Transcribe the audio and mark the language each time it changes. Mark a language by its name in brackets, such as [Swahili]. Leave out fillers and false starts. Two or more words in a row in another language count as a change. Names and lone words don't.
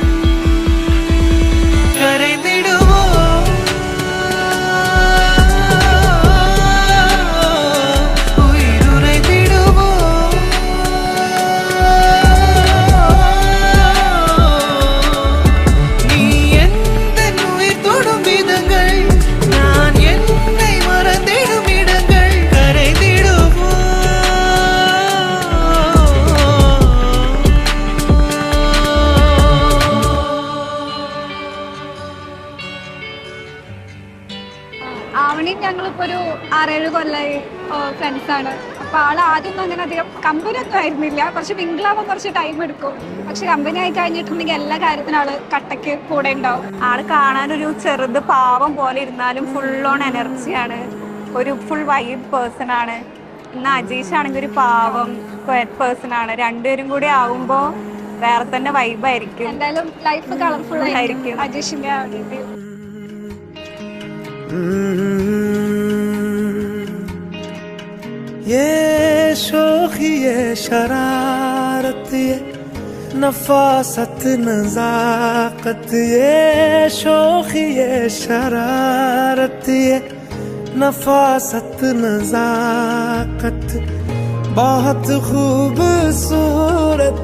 [Tamil] கரைந்திடுவோ உயிருரைத்திடுவோ நீ எந்த உயிர் தொடும் விதங்கள் நான் என்னை மறந்திடும் இடங்கள் கரைந்திடுவோ [Malayalam] ആവണിയും ഞങ്ങളിപ്പോ ഒരു 6-7 കൊല്ലമായി ഫ്രണ്ട്സാണ്. അപ്പൊ ആള് ആദ്യമൊന്നും അങ്ങനെ അധികം കമ്പനിയൊന്നും ആയിരുന്നില്ല. കുറച്ച് മിങ്കിളാവാൻ കുറച്ച് ടൈം എടുക്കും. പക്ഷെ കമ്പനി ആയി കഴിഞ്ഞിട്ടുണ്ടെങ്കിൽ എല്ലാ കാര്യത്തിനും ആള് കട്ടയ്ക്ക് കൂടെ ഉണ്ടാവും. ആള് കാണാനൊരു ചെറുത് പാവം പോലെ ഇരുന്നാലും [English] full on energy. [Malayalam] ഒരു [English] full vibe person [Malayalam] ആണ്. ഇന്ന് അജീഷ് ആണെങ്കിൽ ഒരു പാവം പേഴ്സൺ ആണ്. രണ്ടുപേരും കൂടി ആവുമ്പോ വേറെ തന്നെ വൈബായിരിക്കും. എന്തായാലും [English] life colorful [Malayalam] ആയിരിക്കും അജീഷിന്റെ ആ ഒരു ഇത്. [Hindi] ये शोखी ये शरारत ये नफासत नजाकत ये शोखी ये शरारत ये नफासत नजाकत बहुत खूबसूरत